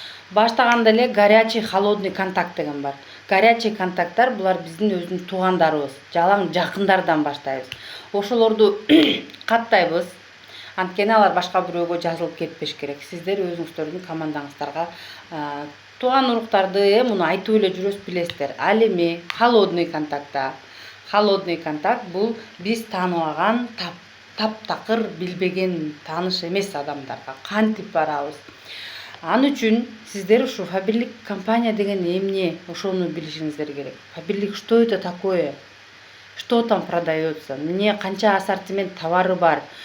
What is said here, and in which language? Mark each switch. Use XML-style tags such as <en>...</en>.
<ky>Баштаганда эле горячий, холодный контакт деген бар. Горячий контакттар булар биздин өзүбүздүн туугандарыбыз, жалаң жакындардан баштайбыз. Ошолорду каттайбыз. Анткени алар башка бирөөгө жазылып кетпеш керек. Сиздер өзүңүздөрдүн командаңыздарга тууган уруктарды муну айтып эле жүрөсүз, билесиздер. Ал эми холодный контактта. Холодный контакт бул биз тааныбаган, таптакыр билбеген, тааныш эмес адамдарга кантип барабыз. Ал үчүн сиздер ушу Фаберлик компания деген эмне, ошону билишиңиздер керек.</ky> <ru>Фаберлик что это такое? Что там продается?</ru> <ky>Эмне канча ассортимент товары бар?</ky>